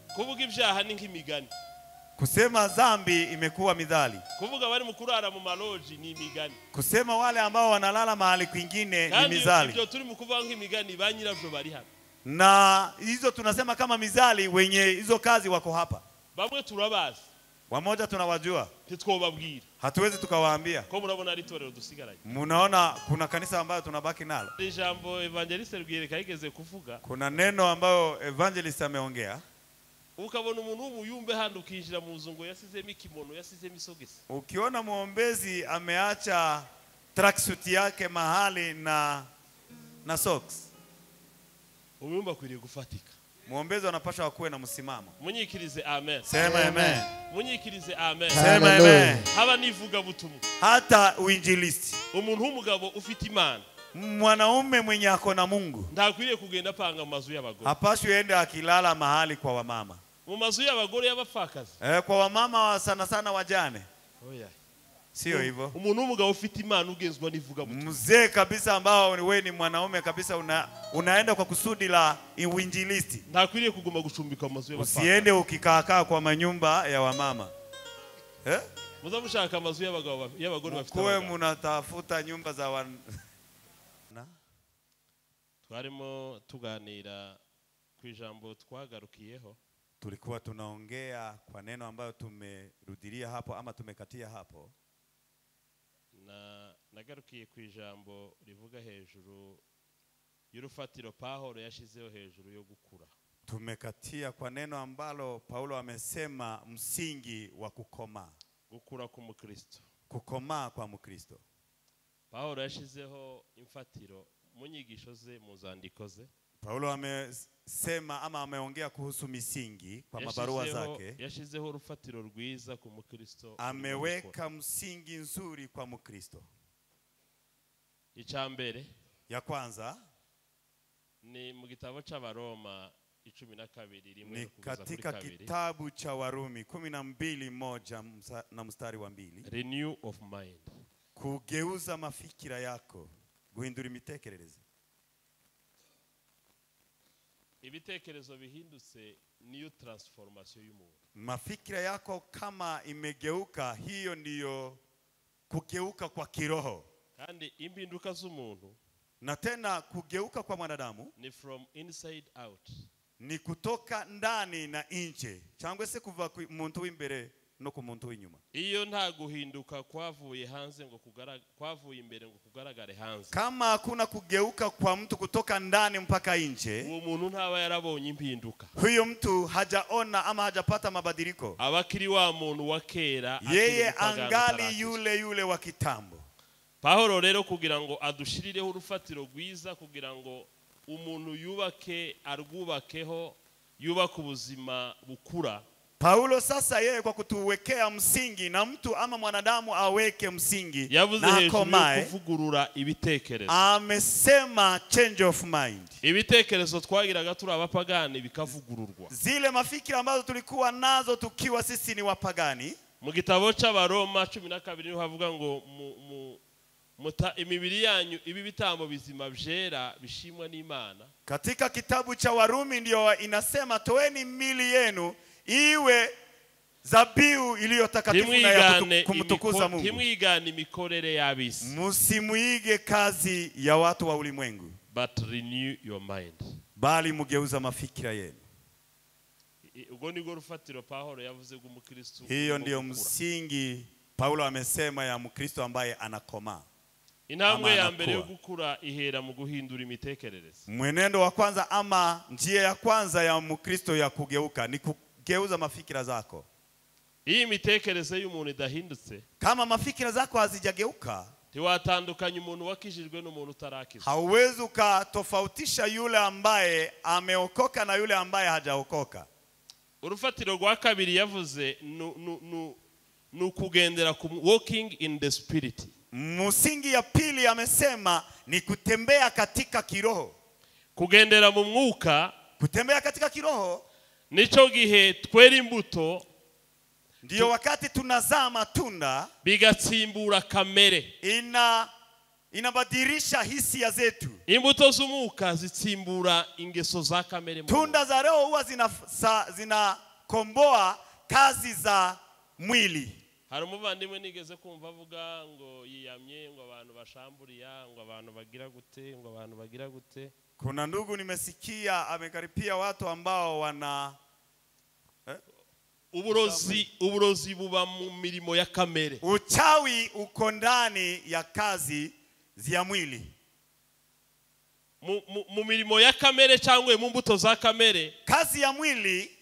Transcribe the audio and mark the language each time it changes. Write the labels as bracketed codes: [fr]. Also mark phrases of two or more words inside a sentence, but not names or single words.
[rw] kuvuga ibyaha ni nk'imigani. [sw] Kusema dhambi imekuwa midhali. [rw] Kuvuga bari mukurara mu maloji ni imigani. [sw] Kusema wale ambao wanalala mahali kwingine ni mizali. [rw] Ndio turi mukuvuga nk'imigani banyiravyo bari hano. [sw] Na hizo tunasema kama mizali, wenye hizo kazi wako hapa. [rw] Bamwe turabazi. [sw] Wamoja tunawajua. [rw] Titwobabwira. [sw] Hatuwezi tukawaambia. [rw] Ko murabona ari torero dusigaranye. [sw] Munaona kuna kanisa ambayo tunabaki nalo. [rw] Ijambo evangeliste Rwireka yigeze kuvuga. [sw] Kuna neno ambayo evangelist ameongea. [rw] Ukabona umuntu w'umuyumbe hano ukinjira mu nzungo yasizemo ikimono yasizemo isogesi. [sw] Ukiona muombezi ameacha tracksuit yake mahali na socks, [rw] umuyumba kwiriye gufatika. [sw] Muombezi anapaswa kuwe na msimamo. [rw] Munyikirize amen. [sw] Sema amen. [rw] Munyikirize amen. [sw] Sema amen. [rw] Haba nivuga butumwa. [sw] Hata uinjilisti. [rw] Umuntu w'umugabo ufite Imana, [sw] mwanaume mwenye ako na Mungu, [rw] ndakwiriye kugenda panga mu mazu y'abagore. [sw] hapaswi ende akilala mahali kwa wamama. [rw] Mu mazu y'abagore y'abapfakazi. [sw] Kwa wamama sana wajane. [rw] Oya. [sw] Sio hivyo. [rw] Umuntu w'umugabo ufite Imana ugenzwa nivuga butumwa. [sw] Mzee kabisa ambao wewe ni mwanaume kabisa unaenda kwa kusudi la uinjilisti. [rw] Ndakwiriye kuguma gucumbika mu mazu y'abapfakazi. [sw] Usiende ukikaakaa kwa manyumba ya wamama. [rw] Muzamushaka amazu y'abagore bafite. [sw] Kwa mnatafuta nyumba za [rw] Twarimo tuganira ku ijambo twagarukiyeho. [sw] Tulikuwa tunaongea kwa neno ambayo tumerudilia hapo ama tumekatia hapo. [rw] Na nagarukiye ku ijambo rivuga hejuru y'urufatiro Paulo yashizeho hejuru yo gukura. [sw] Tumekatia kwa neno ambalo Paulo amesema msingi wa kukomaa. [rw] Gukura ku Mukristo. [sw] Kukomaa kwa Mkristo. [rw] Paulo yashizeho imfatiro mu nyigisho ze mu zandiko ze. [sw] Paulo amesema ama ameongea kuhusu misingi kwa mabarua zake. [rw] Yashizeho urufatiro rwiza ku Mukristo. [sw] Ameweka msingi nzuri kwa Mkristo. [rw] Icyambere [sw] ya kwanza [rw] ni mu gitabo c'Abaroma 12 [sw] ni katika kitabu cha Warumi 12:1 na mstari wa 2. [en] Renew of mind. [sw] Kugeuza mafikira yako, [rw] guhindura imitekerereze. Ibitekerezo bihindutse niyo transformation y'umuntu. [sw] Mafikira yako kama imegeuka, hiyo ndiyo kugeuka kwa kiroho. [rw] Kandi impinduka z'umuntu, [sw] na tena kugeuka kwa mwanadamu, [en] ni from inside out. [sw] Ni kutoka ndani na nje. [rw] Cyangwa se kuva ku muntu w'imbere no ku muntu w'inyuma. Iyo nta guhinduka kwavuye hanze ngo kwavuye imbere ngo kugaragare hanze. [sw] Kama hakuna kugeuka kwa mtu kutoka ndani mpaka nje, [rw] uwo muntu ntaba yarabonye impinduka. [sw] Huyo mtu hajaona ama hajapata mabadiliko. [rw] Abakiri wa muntu wa kera, [sw] yeye angali yule wa kitambo. [rw] Paulo rero kugira ngo adushirireho urufatiro rwiza, kugira ngo umuntu yubake arwubakeho, yubaka ubuzima bukura. [sw] Paulo sasa yeye kwa kutuwekea msingi, na mtu ama mwanadamu aweke msingi na akomae, [rw] kuvugurura ibitekerezo. [sw] Amesema [en] change of mind. [rw] Ibitekerezo twagiraga turi abapagani bikavugururwa. [sw] Zile mafikira ambazo tulikuwa nazo tukiwa sisi ni wapagani. [rw] Mu gitabo c'Abaroma 12 niho havuga ngo muta imibiri yanyu ibi bitambo bizima byera bishimwa n'Imana. [sw] Katika kitabu cha Warumi ndio inasema toeni mili yenu iwe zabihu iliyo takatifu na ya kumtukuza Mungu. [rw] Timwigane imikorere y'abisi. [sw] Musimuige kazi ya watu wa ulimwengu. [en] But renew your mind. [sw] Bali mugeuza mafikira yenu. [rw] Ugo ni rufatiro Paulo yavuze ngo Mukristo. [sw] Hiyo ndio msingi Paulo amesema ya Mkristo ambaye anakomaa. [rw] Intambwe ya mbere yo gukura ihera mu guhindura imitekerereze. [sw] Mwenendo wa kwanza ama njia ya kwanza ya Mkristo ya kugeuka ni kugeuza mafikira zako. [rw] Hii mitekerereze y'umuntu idahindutse, [sw] kama mafikira zako hazijageuka, [rw] tiwatandukanya umuntu wakijijwe n'umuntu utarakizwa. [sw] Hauwezi ukatofautisha yule ambaye ameokoka na yule ambaye hajaokoka. [rw] Urufatiro rwa kabiri yavuze nukugendera ku [en] walking in the spirit. [sw] Msingi ya pili amesema ni kutembea katika kiroho. [rw] Kugendera mu mwuka, [sw] kutembea katika kiroho, [rw] nico gihe twera imbuto, [sw] ndio wakati tunazaa matunda, [rw] bigatsimbura kamere. [sw] inabadilisha hisia zetu. [rw] Imbuto z'umwuka zitsimbura ingeso za kamere. [sw] Tunda za roho huwa zinakomboa kazi za mwili. [rw] Hari umuvandimwe nigeze kumva avuga ngo yiyamye ngo abantu bashamburiya ngo abantu bagira gute ngo abantu bagira gute. [sw] Kuna ndugu nimesikia amekaripia watu ambao wana [rw] uburozi buba mu mirimo ya kamere. [sw] Uchawi uko ndani ya kazi za mwili. [rw] Mu mirimo ya kamere cyangwa mu mbuto za kamere. [sw] Kazi ya mwili